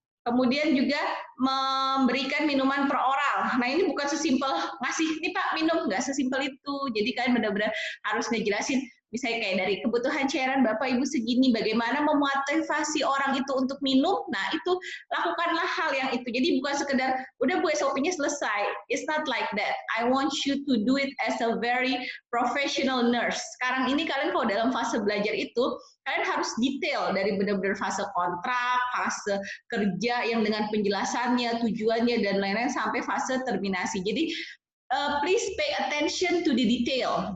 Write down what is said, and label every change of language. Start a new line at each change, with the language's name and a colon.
Indonesian: Kemudian juga memberikan minuman per oral. Nah, ini bukan sesimpel ngasih, ini Pak minum, nggak sesimpel itu. Jadi kalian benar-benar harus ngejelasin, misalnya kayak dari kebutuhan cairan Bapak Ibu segini, bagaimana memotivasi orang itu untuk minum. Nah, itu lakukanlah hal yang itu. Jadi bukan sekedar, udah Bu SOP-nya selesai.
English: It's not like that. I want you to do it as a very professional nurse.
Indonesian: Sekarang ini kalian kalau dalam fase belajar itu, kalian harus detail dari benar-benar fase kontrak, fase kerja yang dengan penjelasannya, tujuannya, dan lain-lain sampai fase terminasi.
English: Jadi please pay attention to the detail.